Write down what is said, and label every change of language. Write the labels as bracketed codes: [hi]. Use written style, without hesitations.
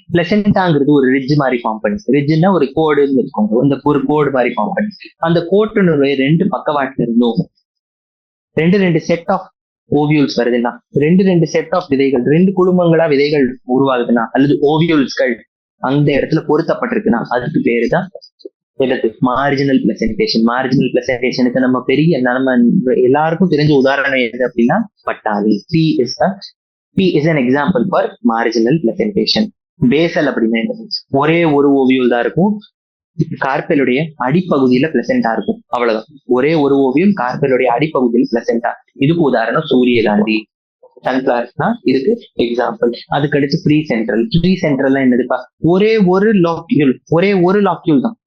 [ta] பிளசென்டாங்கிறது ஒரு ரிட்ஜ் மாதிரி ஃபார்ம் பண்ணி, ரிட்ஜ்னா ஒரு கோடுன்னு இருக்கோங்க, இந்த ஒரு கோடு மாதிரி ஃபார்ம் பண்ணி அந்த கோட்டினுடைய 2 பக்கவாட்டுல இருந்தும் 2 செட் ஆஃப் ஓவியூல்ஸ் வருதுன்னா, 2 செட் ஆஃப் விதைகள், 2 குழுமங்களா விதைகள் உருவாகுதுன்னா அல்லது ஓவியூல்ஸ்கள் அந்த இடத்துல பொருத்தப்பட்டிருக்குன்னா அதுக்கு பேருதான் மார்ஜினல் பிளசன்டேஷன். மார்ஜினல் பிளசன்டேஷனுக்கு நம்ம எல்லாருக்கும் தெரிஞ்ச உதாரணம் எது அப்படின்னா பட்டாணி. [en] P is an example for marginal placentation. [ta] Basel அப்படின்னா ஒரே ஒரு ஓவியூல் தான் இருக்கும், கார்பெலுடைய அடிப்பகுதியில பிளசென்டா இருக்கும். அவ்வளவுதான். ஒரே ஒரு ஓவியூல் கார்பெலுடைய அடிப்பகுதியில் பிளசென்டா. இதுக்கு உதாரணம் சூரியகாந்தி, சன்ஃபிளவர்ஸ்னா இதுக்கு எக்ஸாம்பிள். அதுக்கு அடுத்து ப்ரீ சென்ட்ரல் என்னதுப்பா, ஒரே ஒரு லாக்யூல் தான்.